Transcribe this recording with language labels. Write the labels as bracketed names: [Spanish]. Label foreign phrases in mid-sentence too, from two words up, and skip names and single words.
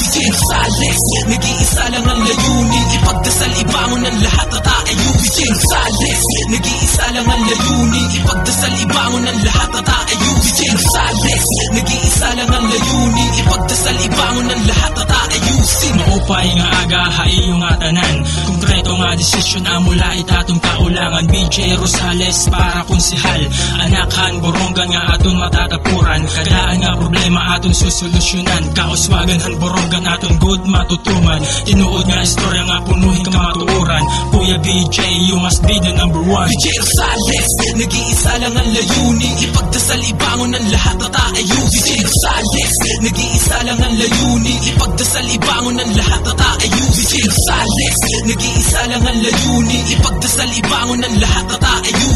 [Filipino] BJ Rosales, nag-iisa lang ang layunin, ipagdasal ibangon ng lahat at aayusin. BJ Rosales, nag-iisa lang ang layunin, ipagdasal ibangon ng lahat at aayusin. BJ Rosales, nag-iisa lang ang layunin, ipagdasal ibangon ng lahat at aayusin. [Waray] Maupay nga aga, iyong atanan, konkreto nga desisyon ang mula itatong kaulangan. BJ Rosales para konsehal, anakhan borongan nga aton matatapuran. Kadaan nga problema aton susolusyonan, kauswagan han borongan aton good matutuman. Tinuod nga istorya nga punuhin kamatuuran. [English] Kuya BJ, you must be the number one. [Filipino] BJ Rosales, nag-iisa lang ang layunin, ipagdasal ibangon ng lahat at aayusin. BJ Rosales, nag-iisa lang ang layunin, ipagdasal ibangon ng lahat at aayusin. BJ Rosales, nag-iisa lang ang layunin, ipagdasal ibangon ng lahat at aayusin.